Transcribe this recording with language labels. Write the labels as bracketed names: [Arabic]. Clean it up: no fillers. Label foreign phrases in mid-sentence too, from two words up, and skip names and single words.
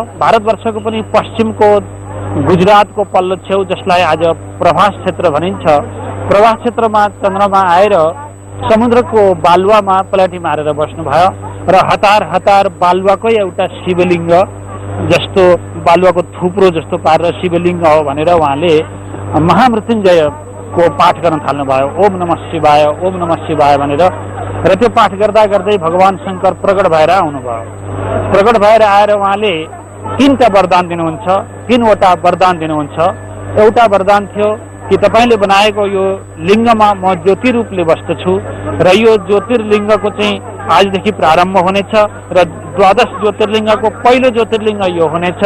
[Nepali] भारतवर्षको पनि पश्चिमको गुजरातको पल्लो छेउ जसलाई आज प्रभास क्षेत्र भनिन्छ, प्रभास क्षेत्रमा चन्द्रमा आएर समुद्रको बालुवामा पलाटी मारेर बस्नुभयो। र हतार हतार बालुवाकै एउटा शिवलिङ्ग जस्तो, बालुवाको थुप्रो जस्तो पारेर शिवलिङ्ग हो भनेर उहाँले महामृत्युञ्जयको पाठ गर्न थाल्नुभयो, [Sanskrit] ओम नमः शिवाय, ओम नमः शिवाय भनेर। [Nepali] र त्यो पाठ गर्दा गर्दै भगवान शङ्कर प्रकट भएर आउनुभयो। प्रकट भएर आएर उहाँले 3टा वरदान दिनुहुन्छ, 3वटा वरदान दिनुहुन्छ। एउटा वरदान थियो कि तपाईँले बनाएको यो लिङ्गमा म ज्योति रूपले बस्दछु र यो ज्योतिर्लिङ्गको चाहिँ आजदेखि प्रारम्भ हुनेछ र 12 ज्योतिर्लिङ्गको पहिलो ज्योतिर्लिङ्ग यो हुनेछ।